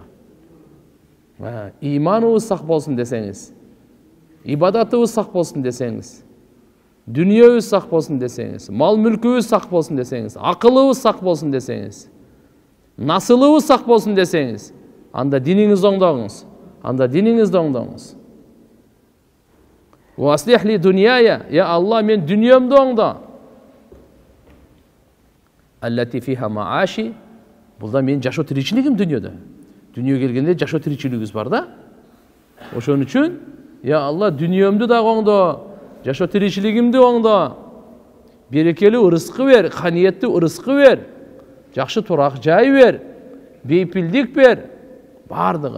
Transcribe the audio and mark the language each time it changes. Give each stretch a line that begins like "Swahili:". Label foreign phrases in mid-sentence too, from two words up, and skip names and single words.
Kyrgyz: Иманыбыз сак болсун десеңиз, ибадатыбыз сак болсун десеңиз, дүнүйөбүз сак болсун десеңиз, мал мүлкүбүз сак болсун десеңиз, акылыбыз сак болсун десеңиз, насылыбыз сак болсун десеңиз, анда диниңизди оңдоңуз, анда диниңизди оңдоңуз.
Arabic: وأصلح لي دنياي يا الله,
Kyrgyz: мен дүнүйөмдү оңдо.
Arabic: التي فيها معاشي,
Kyrgyz: бул да мен жашоо тиричилигим дүнүйөдө. Дүнүйө келгенде жашоо тиричилигибиз бар да. Ошон үчүн, я Алла, дүнүйөмдү да оңдо, жашоо тиричилигимди оңдо. Берекелүү ырыскы бер, каниеттүү ырыскы бер, жакшы турак жай бер, бейпилдик бер, бардыгын.